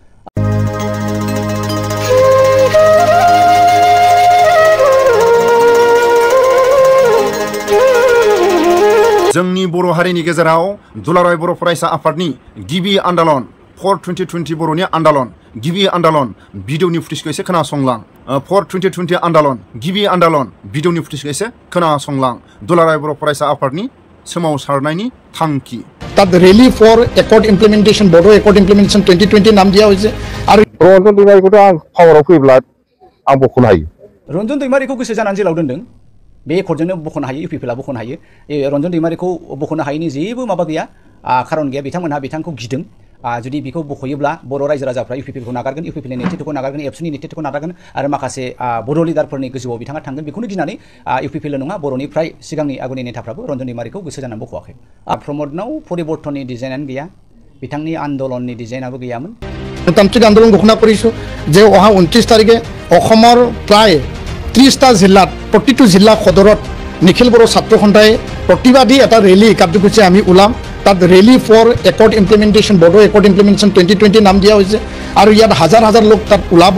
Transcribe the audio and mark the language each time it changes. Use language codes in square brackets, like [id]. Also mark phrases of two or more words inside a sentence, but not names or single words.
[brx] जोंनि बर' हारिनि गेजेराव दुलाराय बर' फरायसा आफादनि गिबि आन्दालन फर 2020 बर'नि आन्दालन गिबि आन्दालन भिडिअनि फुटेजखौ एसे खोनासंलां। फर 2020 आन्दालन गिबि आन्दालन भिडिअनि फुटेजखौ एसे खोनासंलां। दुलाराय बर' फरायसा आफादनि सोमावसारनायनि थांखि। [as] তাত ৰেলি ফৰ একৰ্ড ইমপ্লিমেণ্টেশ্যন বড়ো একৰ্ড ইমপ্লিমেণ্টেশ্যন 2020 নাম দিয়া হৈছে আৰু [brx] रन्जन दैमारिखौथ' आं पावाराव फैब्ला आं बख'नो हायो। रन्जन दैमारिखौ गोसो जानानै जेलाव दोनदों बे एकर्डजोंनो बख'नो हायो इउपिपिएलआ बख'नो हायो। रन्जन दैमारिखौ बख'नो हायैनि जेबो माबा गैया खारन गैया। बिथांमोनहा बिथांखौ गिदों जुदि बिखौ बख'योब्ला बर' रायजो राजाफ्रा इउपिपिएलखौ नागारगोन इउपिपिएलनि नेतृत्वखौ नागारगोन एबसुनि नेतृत्वखौ नागारगोन आरो माखासे बर' लिडारफोरनि गोजौआव बिथाङा थांगोन बेखौनो गिनानै इउपिपिएल नङा बर'नि फ्राय सिगांनि आगुनि नेताफ्राबो रन्जन दैमारिखौ गोसो जानानै बख'वाखै। प्रमदनाव परिबर्तननि डिजाइनानो गैया बिथांनि आन्दलननि डिजाइनाबो गैयामोन। [as] গণতান্ত্রিক আন্দোলন ঘোষণা কৰিছোঁ যে অহা 29 তাৰিখে অসমৰ প্ৰায় 30টা জিলাত প্ৰতিটো জিলা সদৰত নিখিল বড়ো ছাত্ৰ সন্থাই প্ৰতিবাদী এটা ৰেলী কাৰ্যসূচী আমি ওলাম। তাত ৰেলী ফৰ একৰ্ড ইমপ্লিমেণ্টেশ্যন বড়ো একৰ্ড ইমপ্লিমেণ্টেশ্যন 2020 নাম দিয়া হৈছে আৰু ইয়াত হাজাৰ হাজাৰ লোক তাত ওলাব।